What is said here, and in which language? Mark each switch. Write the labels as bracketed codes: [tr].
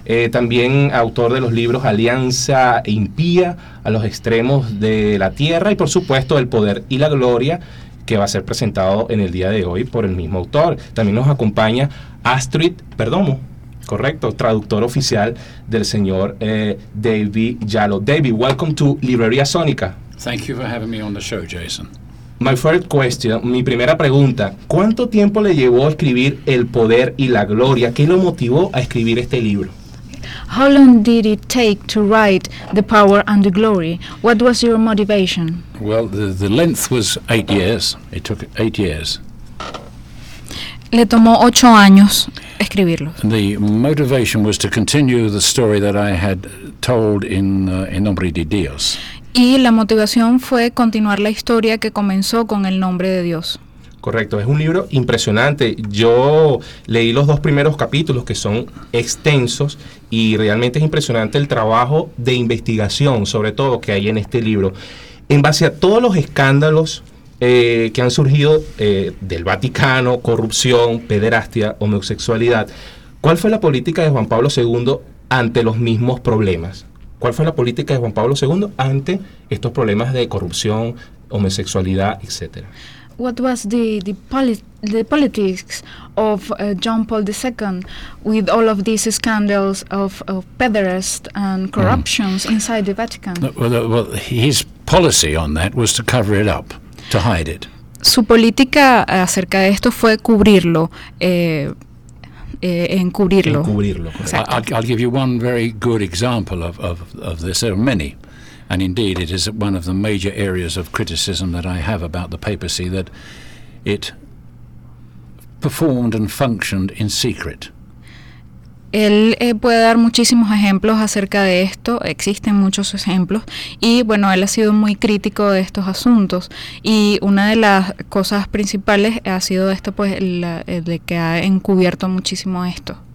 [es] También autor de los libros Alianza Impía, A los Extremos de la Tierra, y por supuesto El Poder y la Gloria, que va a ser presentado en el día de hoy por el mismo autor. También nos acompaña Astrid Perdomo, correcto, traductor oficial del señor David Yalop. [en] David, welcome to Librería Sónica. Thank you for having me on the show, Jason. My first question, [es] mi primera pregunta, ¿cuánto tiempo le llevó a escribir El Poder y la Gloria? ¿Qué lo motivó a escribir este libro? [en] How long did it take to write The Power and the Glory? What was your motivation? Well, the length was 8 years. It took 8 years. [es] Le tomó 8 años escribirlo. [en] The motivation was to continue the story that I had told in En Nombre de Dios. [es] Y la motivación fue continuar la historia que comenzó con El Nombre de Dios. Correcto, es un libro impresionante. Yo leí los 2 primeros capítulos, que son extensos, y realmente es impresionante el trabajo de investigación, sobre todo, que hay en este libro. En base a todos los escándalos que han surgido del Vaticano, corrupción, pederastia, homosexualidad, ¿cuál fue la política de Juan Pablo II ante los mismos problemas? ¿Cuál fue la política de Juan Pablo II ante estos problemas de corrupción, homosexualidad, etcétera? [en] What was the politics of John Paul II with all of these scandals of pederasts and corruptions inside the Vatican? Well, his policy on that was to cover it up, to hide it. [es] Su política acerca de esto fue cubrirlo. Encubrirlo. [en] I'll give you one very good example of this. There are many, and indeed it is one of the major areas of criticism that I have about the papacy, that it performed and functioned in secret. [es] Él puede dar muchísimos ejemplos acerca de esto, existen muchos ejemplos, y bueno, él ha sido muy crítico de estos asuntos, y una de las cosas principales ha sido esto, pues, de que ha encubierto muchísimo esto.